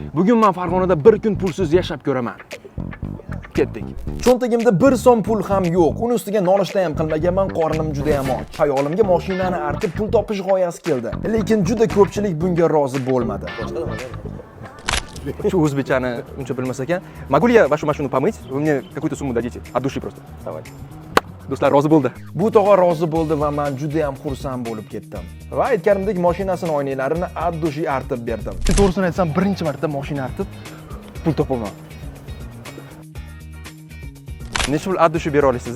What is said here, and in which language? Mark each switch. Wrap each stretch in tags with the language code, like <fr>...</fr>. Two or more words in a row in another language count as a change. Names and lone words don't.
<uz>Bugun men Farg'onada bir kun pulsiz yashab ko'raman. Ketdik. Cho'ntagimda 1 so'm pul ham yo'q. Uni ustiga nonushta ham qilmaganman, qornim juda ham och. Hayolimga mashinani artib pul topish g'oyasi keldi. Lekin juda ko'pchilik bunga rozi bo'lmadi. Shu o'zbekchani uncha bilmas ekan.</uz> <ru>Могу ли я вашу машину помыть? Вы мне какую-то сумму дадите от души просто. Давай.</ru> <uz>Do'stlar rozi bo'ldi. Bu tog'a rozi bo'ldi va men juda ham xursand bo'lib ketdim. Va aytganimdek mashinasini oynalarini</uz> <ru>от души</ru> <uz>artib berdim. To'g'risini aytsam, birinchi marta mashina artib pul topaman. Necha pul</uz> <ru>от души</ru> <uz>bera olasiz?</uz>